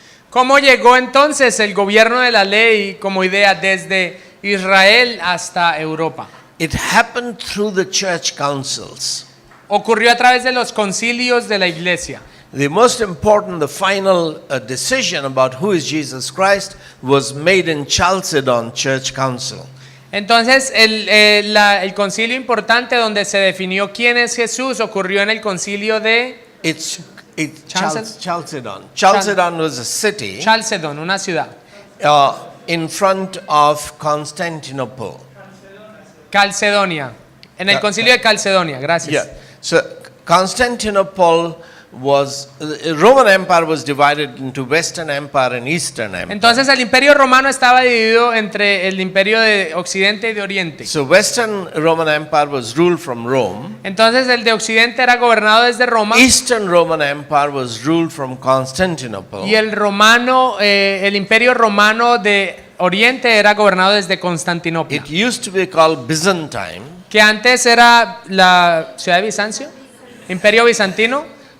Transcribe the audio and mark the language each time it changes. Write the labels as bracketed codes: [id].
[es] ¿Cómo llegó entonces el gobierno de la ley como idea desde Israel hasta Europa? [en] It happened through the church councils. [es] Ocurrió a través de los concilios de la iglesia. [en] The most important, the final decision about who is Jesus Christ was made in Chalcedon Church Council. [es] Entonces el concilio importante donde se definió quién es Jesús ocurrió en el concilio de [en] Chalcedon. Chalcedon was a city [es] Chalcedon, una ciudad. [en] in front of Constantinople. [es] Calcedonia, en el concilio de Calcedonia, gracias. [en] Yeah. So Constantinople was, the Roman Empire was divided into Western Empire and Eastern Empire. [es] Entonces el imperio romano estaba dividido entre el imperio de Occidente y de Oriente. [en] So Western Roman Empire was ruled from Rome. [es] Entonces el de Occidente era gobernado desde Roma [en] Eastern Roman Empire was ruled from Constantinople. [es] y el imperio romano de Oriente era gobernado desde Constantinopla, [en] It used to be called Byzantine, [es] que antes era la ciudad de Bizancio, imperio bizantino,